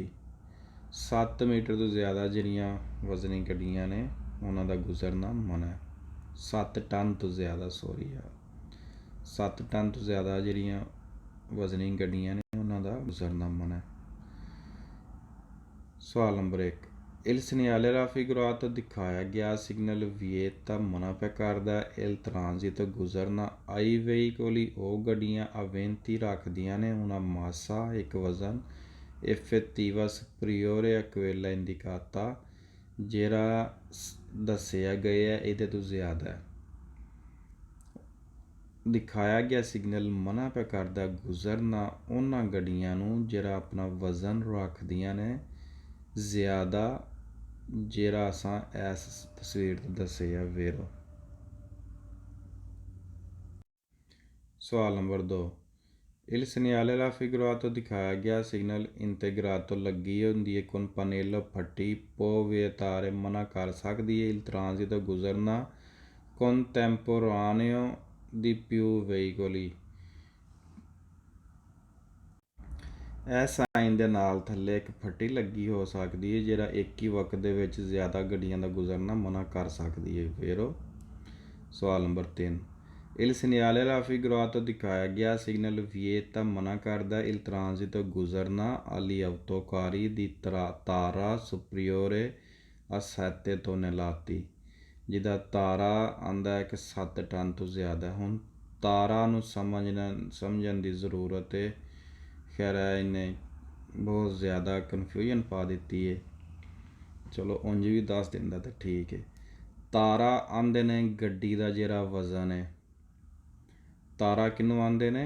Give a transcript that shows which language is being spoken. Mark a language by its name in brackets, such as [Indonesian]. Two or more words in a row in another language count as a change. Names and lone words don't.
[Punjabi] 7 ਮੀਟਰ ਤੋਂ ਜ਼ਿਆਦਾ ਜਿਹੜੀਆਂ ਵਜ਼ਨੀ ਗੱਡੀਆਂ ਨੇ ਉਹਨਾਂ ਦਾ ਗੁਜ਼ਰਨਾ ਮਨਾ। 7 ਟਨ ਤੋਂ ਜ਼ਿਆਦਾ, ਸੋਰੀ ਆ, 7 ਟਨ ਤੋਂ ਜ਼ਿਆਦਾ ਜਿਹੜੀਆਂ ਵਜ਼ਨੀ ਗੱਡੀਆਂ ਨੇ ਉਹਨਾਂ ਦਾ ਗੁਜ਼ਰਨਾ ਮਨਾ। ਸਵਾਲ ਨੰਬਰ 1, [Italian] il segnale raffigurato [Punjabi] ਦਿਖਾਇਆ ਗਿਆ ਸਿਗਨਲ ਵਿਏਤਾ ਮਨਾ ਪਿਆ ਕਰਦਾ [Italian] il transito [Punjabi] ਗੁਜ਼ਰਨਾ [Italian] ai veicoli [Punjabi] ਉਹ ਗੱਡੀਆਂ aventi ਰੱਖਦੀਆਂ ਨੇ ਉਹਨਾਂ ਮਾਸਾ ਇੱਕ ਵਜ਼ਨ [Italian] effettiva superiore a quella indicata [Punjabi] ਜਿਹੜਾ ਦੱਸਿਆ ਗਿਆ ਇਹਦੇ ਤੋਂ ਜ਼ਿਆਦਾ ਹੈ। ਦਿਖਾਇਆ ਗਿਆ ਸਿਗਨਲ ਮਨਾ ਪਿਆ ਕਰਦਾ ਗੁਜ਼ਰਨਾ ਉਹਨਾਂ ਗੱਡੀਆਂ ਨੂੰ ਜਿਹੜਾ ਆਪਣਾ ਵਜ਼ਨ ਰੱਖਦੀਆਂ ਨੇ ਜ਼ਿਆਦਾ, ਜਿਹੜਾ ਅਸਾਂ ਇਸ ਤਸਵੀਰ 'ਤੇ ਦੱਸਿਆ ਵੇਰੋ। ਸਵਾਲ ਨੰਬਰ 2, [Italian] il segnale raffigurato [Punjabi] ਦਿਖਾਇਆ ਗਿਆ ਸਿਗਨਲ ਇੰਟੇਗਰਾਤੋ ਲੱਗੀ ਹੁੰਦੀ ਹੈ [Italian] con pannello [Punjabi] ਫੱਟੀ [Italian] può vietare [Punjabi] ਮਨਾ ਕਰ ਸਕਦੀ ਹੈ [Italian] il transito [Punjabi] ਗੁਜ਼ਰਨਾ [Italian] contemporaneo di più veicoli। [Punjabi] ਇਹ ਸਾਈਨ ਦੇ ਨਾਲ ਥੱਲੇ ਇੱਕ ਫੱਟੀ ਲੱਗੀ ਹੋ ਸਕਦੀ ਹੈ ਜਿਹੜਾ ਇੱਕ ਹੀ ਵਕਤ ਦੇ ਵਿੱਚ ਜ਼ਿਆਦਾ ਗੱਡੀਆਂ ਦਾ ਗੁਜ਼ਰਨਾ ਮਨਾ ਕਰ ਸਕਦੀ ਹੈ ਵੇਰੋ। ਸਵਾਲ ਨੰਬਰ 3, [Italian] il segnale raffigurato [Punjabi] ਦਿਖਾਇਆ ਗਿਆ ਸਿਗਨਲ [Italian] ਵਿਏਤਾ [Punjabi] ਮਨਾ ਕਰਦਾ [Italian] il transito ਗੁਜ਼ਰਨਾ agli autocarri ਦੀ ਤਾਰਾ superiore a 7 tonnellate, [Punjabi] ਜਿਹਦਾ ਤਾਰਾ ਆਉਂਦਾ ਹੈ ਕਿ 7 ਟਨ ਤੋਂ ਜ਼ਿਆਦਾ। ਹੁਣ ਤਾਰਾ ਨੂੰ ਸਮਝਣ ਦੀ ਜ਼ਰੂਰਤ ਹੈ, ਖੈਰ ਇਹਨੇ ਬਹੁਤ ਜ਼ਿਆਦਾ ਕਨਫਿਊਜ਼ਨ ਪਾ ਦਿੱਤੀ ਹੈ, ਚਲੋ ਉਂਝ ਵੀ ਦੱਸ ਦਿੰਦਾ ਤਾਂ ਠੀਕ ਹੈ। ਤਾਰਾ ਆਉਂਦੇ ਨੇ ਗੱਡੀ ਦਾ ਜਿਹੜਾ ਵਜ਼ਨ ਹੈ, ਤਾਰਾ ਕਿਹਨੂੰ ਆਉਂਦੇ ਨੇ?